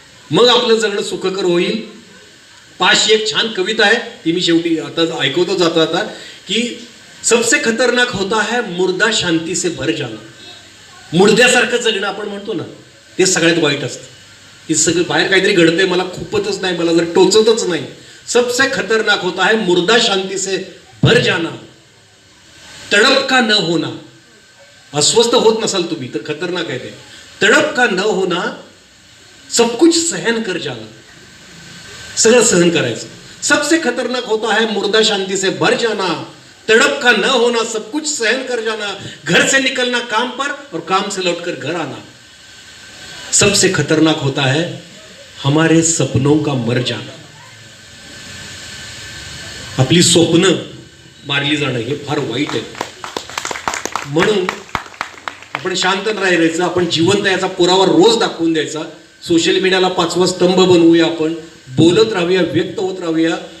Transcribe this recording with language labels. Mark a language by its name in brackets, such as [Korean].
[Marathi] मग आपलं जगणं सुखकर होईल. पाचशी एक छान कविता आहे, ती मी शेवटी आता ऐकवतो जातो आता, की [Hindi] सबसे खतरनाक होता है मुर्दा शांती से भर जाना. [Marathi] मुर्द्यासारखं जगणं आपण म्हणतो ना, ते सगळ्यात वाईट असतं. की सगळं बाहेर काहीतरी घडतंय, मला खूपच नाही, मला जर टोचतच नाही. [Hindi] सबसे खतरनाक होता है मुर्दा शांती से भर जाना, तड़प का न होना. [Marathi] अस्वस्थ होत नसाल तुम्ही तर खतरनाक आहे ते. [Hindi] तड़प का न होना, सब कुछ सहन कर जाना. [Marathi] सगळं सहन करायचं. [Hindi] सबसे खतरनाक होता है मुर्दा शांती से भर जाना, तड़प का न होना, सब कुछ सहन कर जाना. घर से निकलना काम पर और काम से लौटकर घर आना. सबसे खतरनाक होता है हमारे सपनों का मर जाना. [Marathi] आपली स्वप्न मारली जाणं हे फार वाईट आहे. म्हणून आपण शांत राहायचं, आपण जिवंत याचा पुरावा रोज दाखवून द्यायचा. सोशल मीडियाला 5वा स्तंभ बनवूया, आपण बोलत राहूया, व्यक्त होत राहूया.